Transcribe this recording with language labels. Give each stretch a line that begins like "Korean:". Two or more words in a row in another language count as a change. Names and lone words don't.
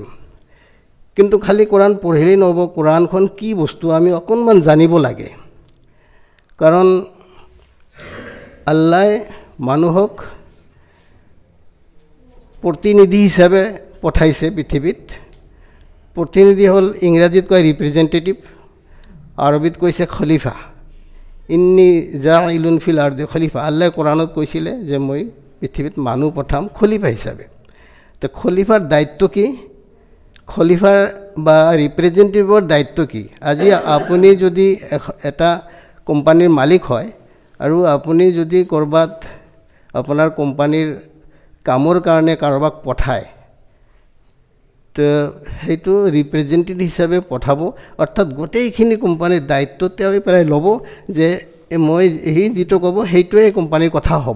Assamese: কিন্তু খালি কোৰাণ পঢ়িলেই নহ'ব, কোৰাণখন কি বস্তু আমি অকণমান জানিব লাগে। কাৰণ আল্লাহে মানুহক প্ৰতিনিধি হিচাপে পঠাইছে পৃথিৱীত। প্ৰতিনিধি হ'ল ইংৰাজীত কয় ৰিপ্ৰেজেণ্টেটিভ, আৰবীত কৈছে খলিফা।
Arabic: إني جاعل في الأرض خليفة.
Assamese: আল্লাহে কোৰাণত কৈছিলে যে মই পৃথিৱীত মানুহ পঠাম খলিফা হিচাপে। তো খলিফাৰ দায়িত্ব কি? খলিফাৰ বা ৰিপ্ৰেজেণ্টেটিভৰ দায়িত্ব কি? আজি আপুনি যদি এটা কোম্পানীৰ মালিক হয় আৰু আপুনি যদি ক'ৰবাত আপোনাৰ কোম্পানীৰ কামৰ কাৰণে কাৰোবাক পঠায়, তো সেইটো ৰিপ্ৰেজেণ্টেটিভ হিচাপে পঠাব, অৰ্থাৎ গোটেইখিনি কোম্পানীৰ দায়িত্ব তেওঁ পেলাই ল'ব যে মই সি যিটো ক'ব সেইটোৱে কোম্পানীৰ কথা হ'ব।